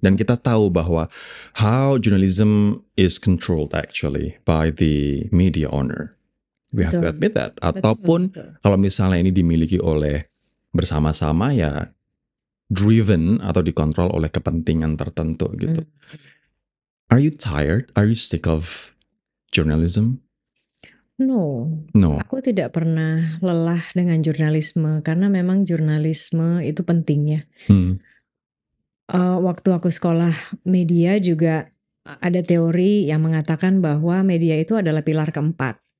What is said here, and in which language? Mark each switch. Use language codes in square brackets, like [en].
[id] Dan kita tahu bahwa [en] how journalism is controlled actually by the media owner. We have to admit that. [id] Ataupun kalau misalnya ini dimiliki oleh bersama-sama ya driven atau dikontrol oleh kepentingan tertentu gitu. [en] Are you tired? Are you sick of journalism? [id] No, aku tidak pernah lelah dengan jurnalisme karena memang jurnalisme itu penting ya. Waktu aku sekolah media juga ada teori yang mengatakan bahwa media itu adalah pilar keempat.